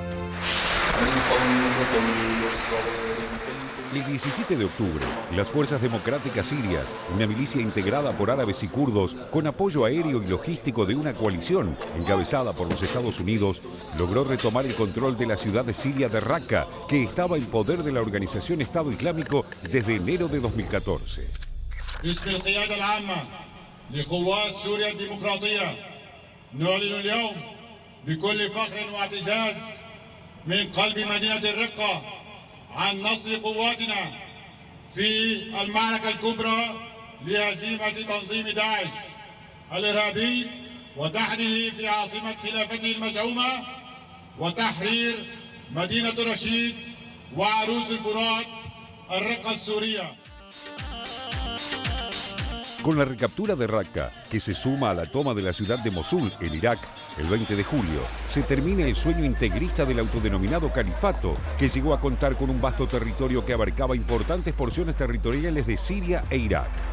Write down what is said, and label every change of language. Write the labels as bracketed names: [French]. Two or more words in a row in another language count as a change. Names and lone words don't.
[Spanish] El 17 de octubre, las Fuerzas Democráticas Sirias, una milicia integrada por árabes y kurdos, con apoyo aéreo y logístico de una coalición encabezada por los Estados Unidos, logró retomar el control de la ciudad de Siria de Raqqa, que estaba en poder de la organización Estado Islámico desde enero de 2014. [Arabic] عن نصر قواتنا في المعركة الكبرى لهزيمة تنظيم داعش الإرهابي ودحره في عاصمة خلافته المزعومة وتحرير مدينة رشيد وعروس الفرات الرقة السورية. [Spanish] Con la recaptura de Raqqa, que se suma a la toma de la ciudad de Mosul, en Irak, el 20 de julio, se termina el sueño integrista del autodenominado califato, que llegó a contar con un vasto territorio que abarcaba importantes porciones territoriales de Siria e Irak.